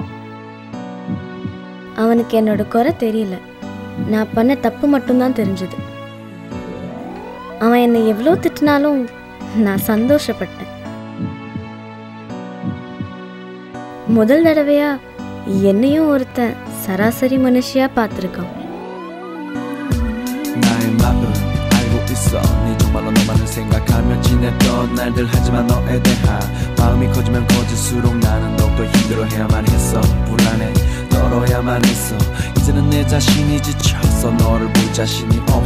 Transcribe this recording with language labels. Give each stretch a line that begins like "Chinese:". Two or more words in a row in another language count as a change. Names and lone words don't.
Tamil: அவனுக்கு என்னோட குறை தெரியல, நான் பண்ண தப்பு மட்டும்தான் தெரிஞ்சது. அவன் என்னை எவ்வளோ திட்டினாலும் நான் சந்தோஷப்பட்டேன். முதல் தடவையா என்னையும் ஒருத்தன் சராசரி மனுஷியா பார்த்துருக்கான்.
Korean: 네 정말로 너만을 생각하며 지냈던 날들 하지만 너에 대한 마음이 커지면 커질수록 나는 더욱더 힘들어해야만 했어. 불안해 떨어야만 했어. 이제는 내 자신이 지쳐서 너를 볼 자신이 없어.